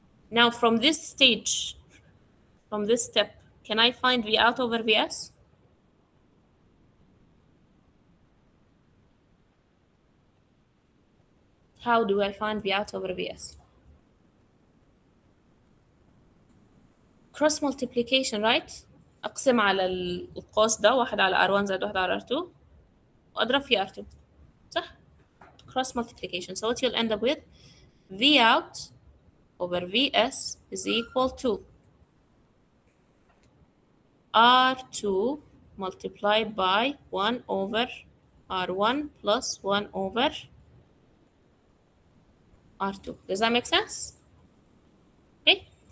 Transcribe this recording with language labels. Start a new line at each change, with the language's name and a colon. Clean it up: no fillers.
English: Now from this stage, from this step, can I find V out over VS? How do I find V out over VS? Cross multiplication, right?
Arabic: أقسم على القوس ده 1 على R1 زائد 1 على R2 وأضرب في R2 صح؟
English: Cross multiplication. So what you'll end up with, V out over VS is equal to R2 multiplied by 1 over R1 plus 1 over R2. Does that make sense? Okay.